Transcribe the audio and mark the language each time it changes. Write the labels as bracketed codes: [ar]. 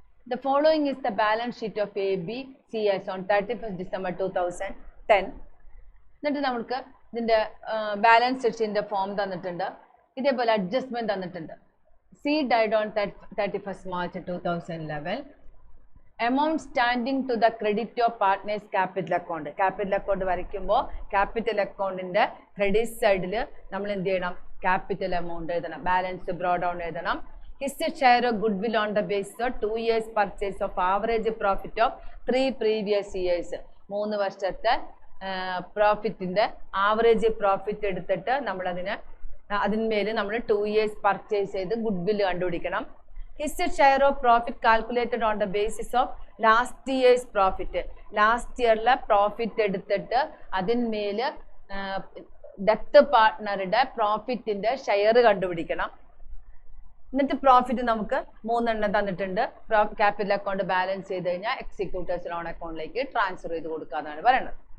[en] The following is the balance sheet of ABC as on 31st December 2010. [ml] എന്നിട്ട് നമുക്ക് ഇതിൻ്റെ balance ഷീറ്റിൻ്റെ form തന്നിട്ടുണ്ട്. ഇതേപോലെ അഡ്ജസ്റ്റ്മെൻറ്റ് തന്നിട്ടുണ്ട്. [en] C died on 31st March 2011. Amount standing to the credit of partners capital account. [ml] Capital account വരയ്ക്കുമ്പോൾ capital അക്കൗണ്ടിൻ്റെ credit സൈഡിൽ നമ്മൾ എന്ത് ചെയ്യണം, ക്യാപിറ്റൽ എമൗണ്ട് എഴുതണം, ബാലൻസ് ബ്രോ ഡൗൺ എഴുതണം. [en] His share of goodwill on the basis of 2 years purchase of average profit of 3 previous years. [ml] 3 വർഷത്തെ പ്രോഫിറ്റിൻ്റെ average profit എടുത്തിട്ട് അതിന്മേൽ നമ്മൾ 2 years പർച്ചേസ് ചെയ്ത് ഗുഡ്വില്ല് കണ്ടുപിടിക്കണം. [en] His share of profit calculated on the basis of last year's profit. [ml] Last ഇയറിലെ profit എടുത്തിട്ട് അതിന്മേൽ death പാർട്ട്ണറുടെ പ്രോഫിറ്റിൻ്റെ share കണ്ടുപിടിക്കണം. എന്നിട്ട് പ്രോഫിറ്റ് നമുക്ക് 3 തന്നിട്ടുണ്ട്. ക്യാപിറ്റൽ അക്കൗണ്ട് ബാലൻസ് ചെയ്ത് കഴിഞ്ഞാൽ എക്സിക്യൂട്ടേഴ്സ് ലോൺ അക്കൗണ്ടിലേക്ക് ട്രാൻസ്ഫർ ചെയ്ത് കൊടുക്കാന്നാണ് പറയുന്നത്.